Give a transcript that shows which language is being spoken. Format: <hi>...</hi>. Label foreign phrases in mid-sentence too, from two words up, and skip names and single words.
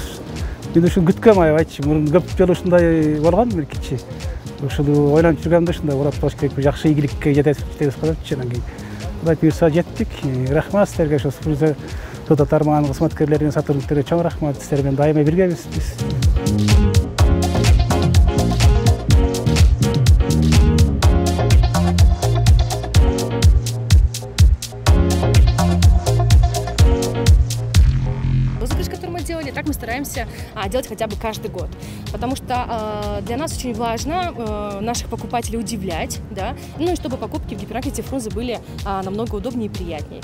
<ky>Мен ушуну күткөм айтчы. Мурун көп жолу ушундай болгон кичи. Ушуну ойлонуп жүргөмдө ушундай урап болуш керек, жакшы ийгиликке жетет деп калыпчы. Анан кийин Кудай буйрса жеттик. Рахмат силерге, ошо Фрунзе соода тармагынын кызматкерлерине, сотрудниктерине чоң рахмат. Силер менен дайыма биргебиз биз.</ky> <ru>Делали, так мы стараемся делать хотя бы каждый год, потому что для нас очень важно наших покупателей удивлять, да, ну и чтобы покупки в гипермаркете Фрунзе были намного удобнее и приятнее.</ru>